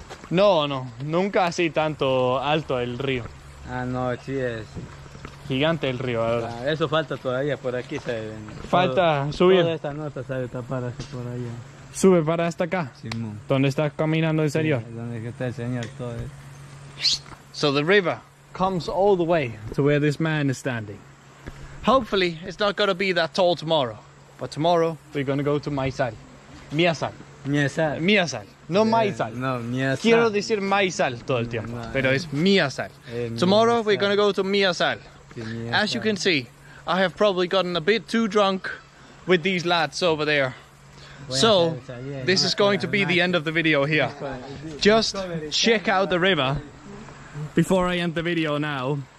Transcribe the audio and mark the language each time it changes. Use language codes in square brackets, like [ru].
[es] No, nunca así tanto alto el río. Ah, no, sí es. Gigante el río, la verdad. Eso falta todavía, por aquí se ven. Falta subir. Toda esta nota sabe tapar así por allá. Sube para hasta acá, Simón. donde está caminando el señor. Sí, donde está el señor, todo eso. [en] So the river comes all the way to where this man is standing. Hopefully it's not going to be that tall tomorrow, But tomorrow we're gonna go to Maizal. [es] Miasal. Miasal. Miasal. No Maizal. No, Miasal. Quiero decir Maizal todo el tiempo, pero es Miasal. [en] Tomorrow we're gonna go to Miasal. As you can see, I have probably gotten a bit too drunk with these lads over there. So, this is going to be the end of the video here. Just check out the river before I end the video now.